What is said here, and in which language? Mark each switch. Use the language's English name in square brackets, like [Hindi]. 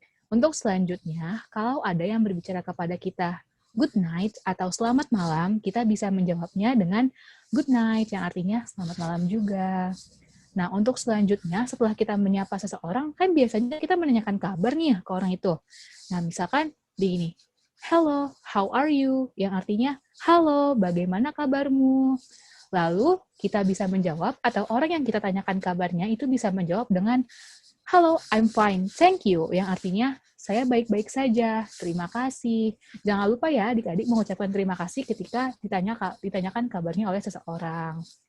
[Indonesian] Untuk selanjutnya, kalau ada yang berbicara kepada kita [English] good night [Indonesian] atau selamat malam, kita bisa menjawabnya dengan good night, yang artinya selamat malam juga. Nah, untuk selanjutnya, setelah kita menyapa seseorang, kan biasanya kita menanyakan kabar nih ke orang itu. Nah, misalkan begini, [English] hello, how are you? [Indonesian] Yang artinya, halo, bagaimana kabarmu? Lalu, kita bisa menjawab, atau orang yang kita tanyakan kabarnya itu bisa menjawab dengan, [English] hello, I'm fine, thank you. [Indonesian] Yang artinya, saya baik-baik saja, terima kasih. Jangan lupa ya adik-adik mengucapkan terima kasih ketika ditanyakan kabarnya oleh seseorang.